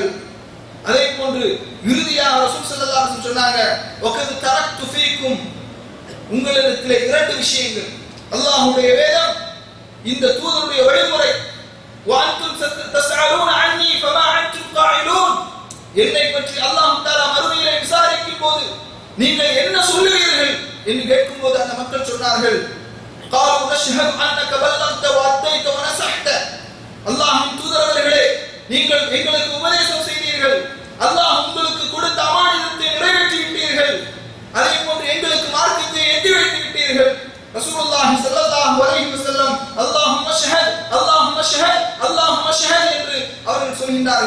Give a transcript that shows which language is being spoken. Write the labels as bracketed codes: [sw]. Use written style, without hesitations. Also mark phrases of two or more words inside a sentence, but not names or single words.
[ta] அதே போன்று இறுதியாக ரசூல் [ar] صلى الله عليه وسلم [ta] சொன்னாங்க, [ar] وقد تركت فيكم, [ta] உங்களிடத்திலே 2 விஷயங்கள். அல்லாஹ்வுடைய வேதம், இந்த தூதருடைய வழிமுறை. [ar] وأنتم تسألون عني فما أنتم قائلون, [ta] என்னை பற்றி [ar] الله تعالى [ta] மறுமையிலே விசாரிக்கும் போது நீங்கள் என்ன சொல்லுவீர்கள் என்று கேட்கும்போது அந்த மக்கள் சொன்னார்கள், [ar] قالوا نشهد انك بلغت واديت ونصحت. [ta] அல்லாஹ்வின் தூதர் அவர்களே, நீங்கள் எங்களுக்கு உபதேசம் செய்தீர்கள், அல்லாஹ் உங்களுக்கு கொடுத்த அமானிதத்தை நிறைவேற்றி விட்டீர்கள், அதே போன்று எங்களுக்கு மார்க்கத்தை எட்டி வைத்து விட்டீர்கள். [ar] رسول الله صلى الله عليه وسلم اللهم اشهد اللهم اشهد اللهم اشهد [ta] என்று அவர்கள் சொல்கின்றார்கள்.